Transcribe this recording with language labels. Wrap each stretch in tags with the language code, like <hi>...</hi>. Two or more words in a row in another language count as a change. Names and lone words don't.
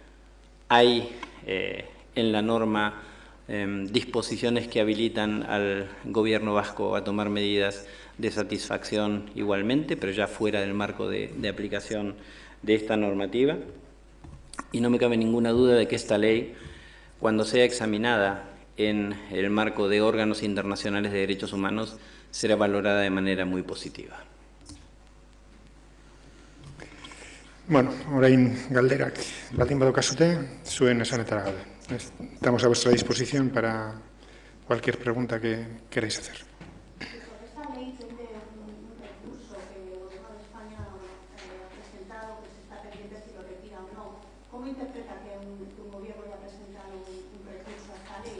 <es>Hay en la norma disposiciones que habilitan al gobierno vasco a tomar medidas de satisfacción igualmente, pero ya fuera del marco de aplicación de esta normativa. Y no me cabe ninguna duda de que esta ley, cuando sea examinada en el marco de órganos internacionales de derechos humanos, será valorada de manera muy positiva.</es> <eu>Bueno, orain galderak baldin badokazute, zuen esanetara gaude.</eu> <es>Estamos a vuestra disposición para cualquier pregunta que queráis hacer. Esta ley tiene un recurso que el Gobierno de España ha presentado, que se está pendiente si lo retira o no. ¿Cómo interpreta que un gobierno haya presentado un recurso a esta ley?</es>